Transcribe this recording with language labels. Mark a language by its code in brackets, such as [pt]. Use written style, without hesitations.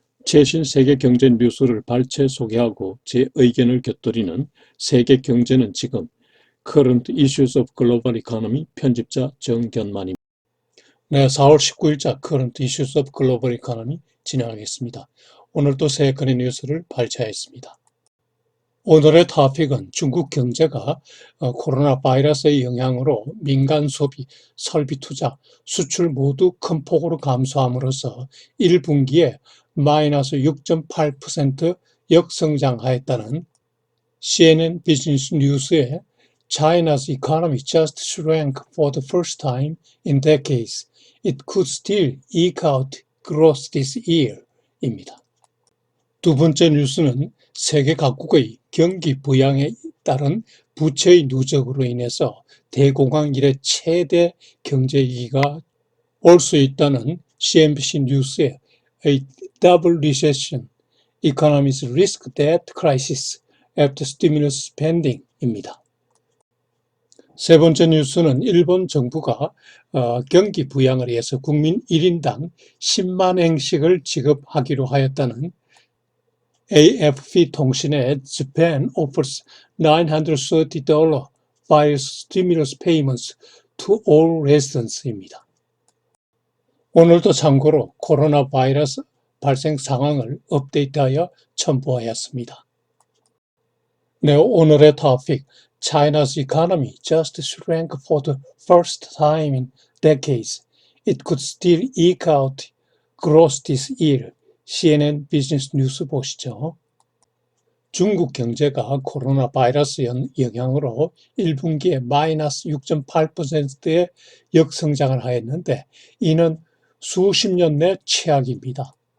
[ko] 최신 세계 경제 뉴스를 발췌 소개하고 제 의견을 곁들이는 세계 경제는 지금 Current Issues of Global Economy 편집자 정견만입니다. 네, 4월 19일자 Current Issues of Global Economy 진행하겠습니다. 오늘도 세 건의 뉴스를 발췌하였습니다. 오늘의 토픽은 중국 경제가 코로나 바이러스의 영향으로 민간 소비, 설비 투자, 수출 모두 큰 폭으로 감소함으로써 1분기에 마이너스 6.8% 역성장하였다는 CNN 비즈니스 뉴스의 [en] China's economy just shrank for the first time in decades. It could still eke out growth this year [ko] 입니다. 두 번째 뉴스는 세계 각국의 경기 부양에 따른 부채의 누적으로 인해서 대공황 이래 최대 경제 위기가 올 수 있다는 CNBC 뉴스의 [en] A Double Recession, Economists Risk Debt Crisis After Stimulus Spending [ko] 입니다. 세 번째 뉴스는 일본 정부가 경기 부양을 위해서 국민 1인당 10만 엔씩을 지급하기로 하였다는 AFP 통신의 [en] Japan offers $930 virus stimulus payments to all residents [ko] 입니다. 오늘도 참고로 코로나 바이러스 발생 상황을 업데이트하여 첨부하였습니다. 네, 오늘의 토픽 [en] China's economy just shrank for the first time in decades. It could still eke out growth this year. [ko] CNN 비즈니스 뉴스 보시죠. 중국 경제가 코로나 바이러스 영향으로 1분기에 마이너스 6.8%의 역성장을 하였는데 이는 수십 년 내 최악입니다.